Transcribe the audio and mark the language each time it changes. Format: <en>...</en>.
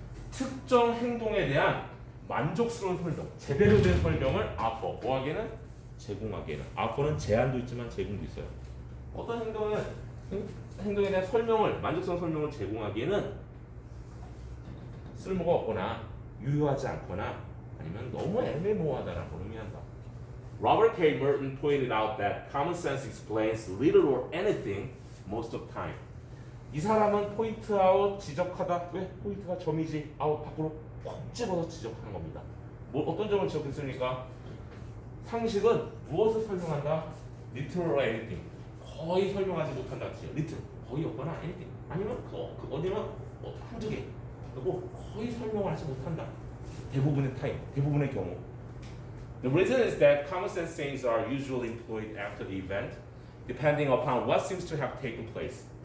<ko>특정 행동에 대한 만족스러운 설명, 제대로 된 설명을 offer, 뭐하기에는? 제공하기에는. offer는 제한도 있지만 제공도 있어요. 어떤 행동에 대한 설명을, 만족스러운 설명을 제공하기에는 쓸모가 없거나 유효하지 않거나 아니면 너무 애매모호하다라는 걸 의미한다.</ko> <en>Robert K. Merton pointed out that common sense explains little or anything most of the time.</en> <ko>이 사람은 포인트 아웃 지적하다. 왜? 포인트가 점이지. 아웃 밖으로 콕 집어서 지적하는 겁니다. 뭐 어떤 점을 지적했습니까? 상식은 무엇을 설명한다?</ko> <en>little or anything.</en> <ko>거의 설명하지 못한다. little 거의 없거나 anything. 아니면 그 어디는 한두 개. 그리고 거의 설명하지 못한다. 대부분의 타임, 대부분의 경우.</ko> <en>The reason is that common sense sayings are usually employed after the event, depending upon what seems to have taken place.</en>